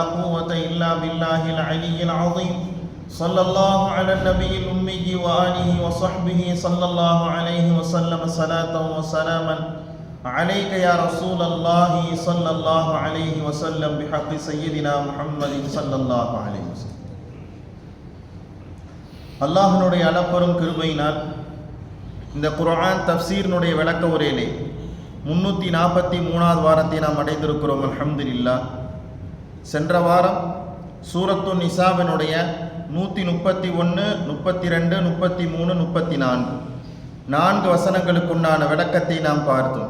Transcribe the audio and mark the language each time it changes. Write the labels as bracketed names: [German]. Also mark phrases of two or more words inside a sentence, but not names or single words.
[Arabic] قوة إلا بالله العلي العظيم صلى الله على النبي الأمي وآله وصحبه صلى الله عليه وسلم صلاة وسلاما عليك يا رسول الله صلى الله عليه وسلم بحق سيدنا محمد صلى الله عليه وسلم [Tamil] அல்லாஹ்வுடைய அளப்பெரும் கிருபையினால் இந்த குர்ஆன் தஃப்சீரினுடைய விளக்க உரையிலே 343வது வாரத்தை நாம் அடைந்திருக்கிறோம் அல்ஹம்துலில்லாஹ். சென்ற வாரம் சூரத்து நிசாவினுடைய 131, 32, 33, 34 4 வசனங்களுக்குண்டான விளக்கத்தை நாம் பார்த்தோம்.